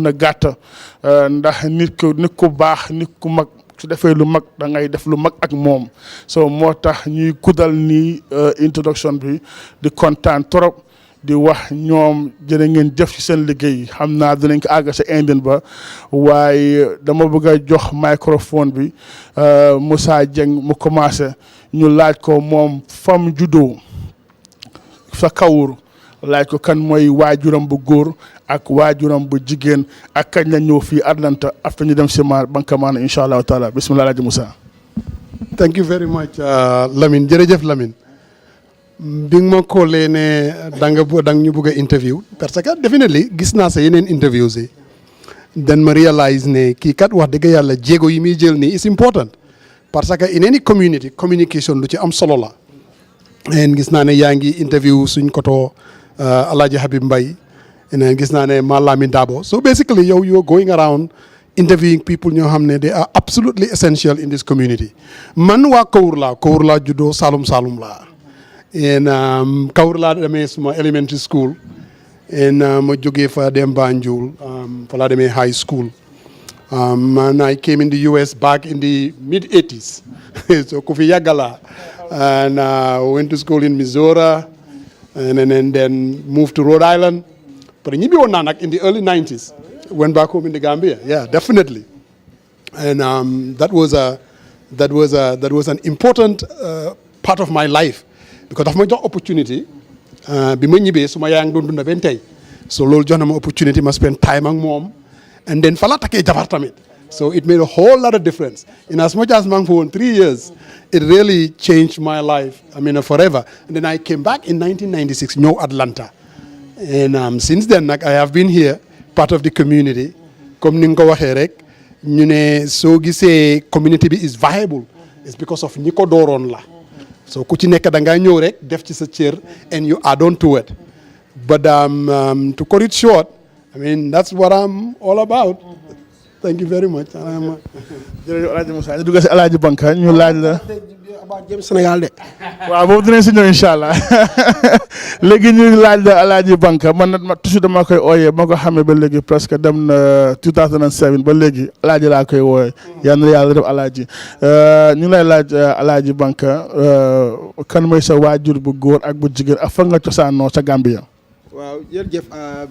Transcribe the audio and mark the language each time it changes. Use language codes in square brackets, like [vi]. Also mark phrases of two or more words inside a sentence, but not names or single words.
[wo] a gàtt ndax nit ku baax nit ku mag su defee lu mag da ngay def lu mag ak moom so moo tax ñuy guddal nii introduction bi di kontaan trop di wax ñoom jërë ngeen jëf ci seen liggéey xam naa dinañ ko àgg sa indin ba waaye dama bëgg a jox microphone bi Musa Jeng mu commencé ñu laaj ko moom fam juddoo sa kawur laaj ko kan mooy waajuram bu góor ak waajuram bu jigéen ak kañ la ñëw fii Atlanta after ñu dem si Banka Manneh [ar] إن شاء الله تعالى بسم الله [wo] Alaaji Musa. [en] Thank you very much Lamine jërëjëf Lamine. [wo] bi nga ma koolee ne da nga ñu bëgg a interview parce que definitely gis naa sa yeneen interviews yi then ma réalise ne kii kat wax dëgg yàlla jéego yi muy jël nii [en] is important [fr] parce que [en] in any community communication [wo] lu ci am solo la. and gis naa ne yaa ngi interview suñ koto Alaaji Habib Mbay and gis naa ne Malamine Dabo so basically yow [en] you're going around interviewing people [wo] ñoo xam ne [en] they are absolutely essential in this community [wo] man waa Kawur laa juddoo Saalum laa. [en] and Kawur laa demee suma elementary school and ma jógee fa dem Banjul fa laa demee high school and I came in the US back in the mid-80s so [wo] ku fi yàgg laa [en] and went to school in Missouri and then moved to Rhode Island but [wo] ñibbi woon naa nag [en] in the early 90s went back home in the Gambia yeah definitely and that was an important part of my life because [wo] daf ma jox opportunity bi ma ñibbee suma yaa ngi doon dunda benn tey so loolu jox na ma opportunity ma [en] spend time [wo] ak moom [en] and then [wo] fa la takkee jabar tamit [en] so it made a whole lot of difference in as much as [wo] maa ngi fa woon [en] 3 years it really changed my life I mean forever and then I came back in 1996 ñëw Atlanta and since then nag I have been here part of the community comme [wo] ni nga ko waxee rek ñu ne soo gisee community bi [en] is viable it's because of [wo] ñi ko dooroon la [en] so ku ci nekk [wo] da ngaa ñëw rek def ci sa cër [en] and you add on to it but to cut it short I mean that's what I'm all about thank you very much. [wo] jërëjëf Alaaji Musa ñu dugg si Alaaji Banka ñu laaj la. jëm Sénégal de. waaw boobu dinañ si ñëw [ar] إن شاء الله [wo] léegi ñu laaj la Alaaji Banka man nag toujours dama koy ooyee ma ko xamee ba léegi presque dem na 2007 ba léegi Alaaji laa koy wooyee yal na yàlla def Alaaji ñu lay laaj Alaaji Banka kan mooy sa waajur bu góor ak bu jigéen ak fa nga cosaanoo sa Gambia.